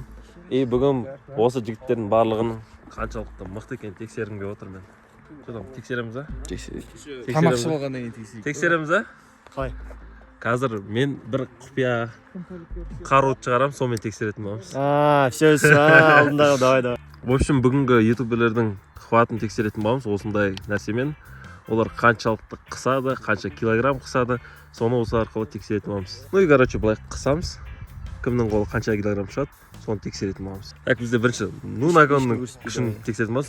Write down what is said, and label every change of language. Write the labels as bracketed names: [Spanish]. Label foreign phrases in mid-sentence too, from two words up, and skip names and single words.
[Kazakh] Бүгін осы жігіттердің барлығының қаншалықты мықты екенін тексергім келіп отыр мен. Что тексереміз а? тамақшы болғаннан кейін тексерейік. Тексереміз а? Қалай? Қазір мен бір құпия қаруды шығарам, сонымен тексеретін боламыз. Все, алдындағы давай. [Russian] В общем, [Kazakh] бүгінгі ютуберлердің қуатын тексеретін боламыз осындай нәрсемен. Олар қаншалықты қысады, қанша килограмм қысады, соны осы арқылы тексеретін боламыз. [Russian] Ну и короче, [Kazakh] былай қысамыз. Кімнің қолы қанша килограмм шығады, соны тексеретін боламыз. Так, бізде бірінші Нунаконның күшін тексеретін боламыз.